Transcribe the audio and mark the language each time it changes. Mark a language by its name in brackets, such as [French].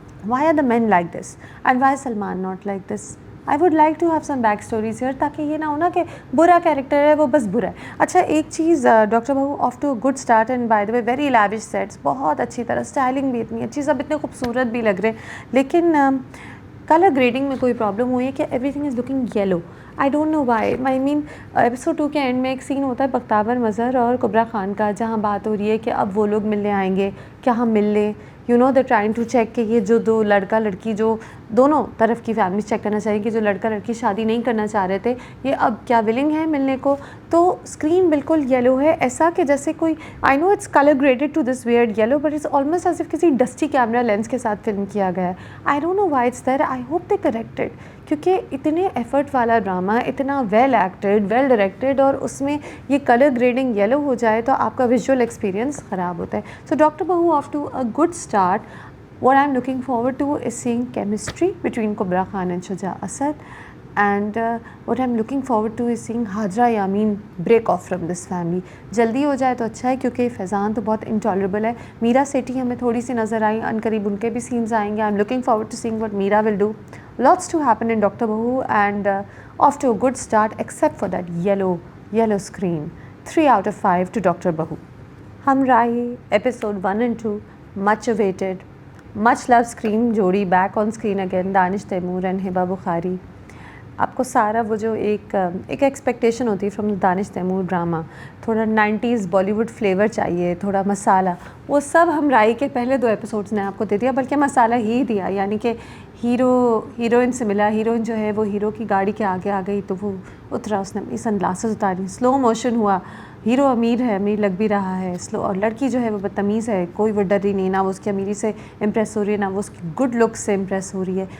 [English] Why are the men like this and why is Salman not like this? I would like to have some back stories here [Urdu] تاکہ یہ نہ ہو نا کہ برا character ہے وہ بس برا ہے. اچھا ایک چیز, ڈاکٹر بہو [English] off to good start and by the way very lavish sets, [Urdu] بہت اچھی طرح, اسٹائلنگ بھی اتنی اچھی, سب اتنے خوبصورت بھی لگ رہے ہیں, لیکن کلر گریڈنگ میں کوئی پرابلم ہوئی ہے کہ [English] Everything is looking yellow. I don't know why. [Urdu] I main episode 2 کے اینڈ میں ایک سین ہوتا ہے بختیور مظہر اور کبرا خان کا, جہاں بات ہو رہی ہے کہ اب وہ لوگ ملنے آئیں گے, کیا ہم مل لیں, [English] you know they trying to check [Urdu] کہ یہ جو دو لڑکا لڑکی جو دونوں طرف کی فیملی چیک کرنا چاہیے کہ جو لڑکا لڑکی شادی نہیں کرنا چاہ رہے تھے یہ اب کیا ولنگ ہے ملنے کو. تو اسکرین بالکل یلو ہے, ایسا کہ جیسے کوئی, [English] I know it's colour graded to this weird yellow but it's almost as if [Urdu] کسی ڈسٹی کیمرہ لینس کے ساتھ فلم کیا گیا ہے. [English] I don't know why it's there, I hope they corrected, [Urdu] کیونکہ اتنے ایفرٹ والا ڈرامہ, اتنا ویل ایکٹڈ, ویل ڈائریکٹڈ, اور اس میں یہ کلر گریڈنگ یلو ہو جائے تو آپ کا ویژول ایکسپیرینس خراب ہوتا ہے. [English] So doctor Bahu off to a good start. What I'm looking forward to is seeing chemistry between Kubra Khan and Shuja Asad, and what I'm looking forward to is seeing Hajra Yameen break off from this family. [Urdu] جلدی ہو جائے تو اچھا ہے کیونکہ فیضان تو بہت انٹالریبل ہے. میرا سیٹی ہمیں تھوڑی سی نظر آئی, ان قریب ان کے بھی سینز آئیں گے. [English] I'm looking forward to seeing what Meera will do. Lots to happen in Dr. Bahu, and off to a good start except for that yellow screen. 3 out of 5 to Dr. Bahu. Hamrahi episode 1 and 2 much awaited. Much love screen جوڑی back on screen again, Danish Taimoor and Hiba Bukhari. [Urdu] آپ کو سارا وہ جو ایک expectation ہوتی ہے from Danish Timur drama, تھوڑا 90s بالی ووڈ فلیور چاہیے, تھوڑا مسالہ, وہ سب ہمراہی کے پہلے 2 ایپیسوڈس نے آپ کو دے دیا, بلکہ مسالہ ہی دیا. یعنی کہ ہیروئن سے ملا, ہیروئن جو ہے وہ ہیرو کی گاڑی کے آگے آ گئی تو وہ اترا, اس نے اپنی سن گلاسز اتاری, سلو موشن ہوا, ہیرو امیر ہے, امیر لگ بھی رہا ہے سلو, اور لڑکی جو ہے وہ بدتمیز ہے, کوئی وہ ڈر رہی نہیں, نہ وہ اس کی امیری سے امپریس ہو رہی ہے, نہ وہ اس کی گڈ لک سے امپریس ہو رہی ہے.